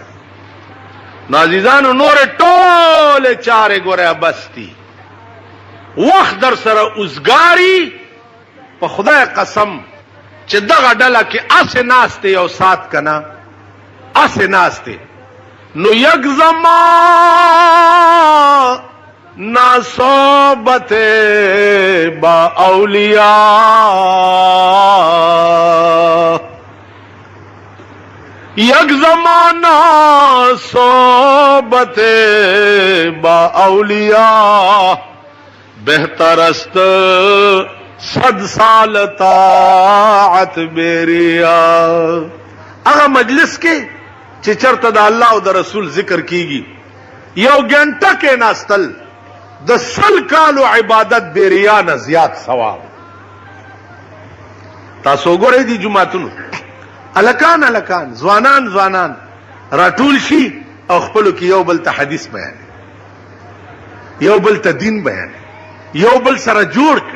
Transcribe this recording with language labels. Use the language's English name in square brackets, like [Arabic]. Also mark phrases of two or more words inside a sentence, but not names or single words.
[Pashto] نو عزیزانو نورې ټولې چارې ګوره بس دي. وخت در سره اوزګاري په خدای قسم چې دغه ډله کې اسې ناست دی یو سات که نه اسې ناست دی نو [Persian] یک زمان ناصحبت با اولیاء یک زمانہ صحبت با اولیاء بہتر است 100 سال طاعت بیریا. [Pashto] هغه مجلس کې چې چرته د الله او د رسول ذکر کیږي یو ګنټه کې ناستل د 100 کالو عبادت بیریا نه زیات ثواب. تاسو ګورئ دي جمعتونو الکان الکان ځوانان ځوانان راټول شي او خپلو کې یو بل ته حدیث بیان یو بل ته دین بیان یو بل سره جوړ کړي.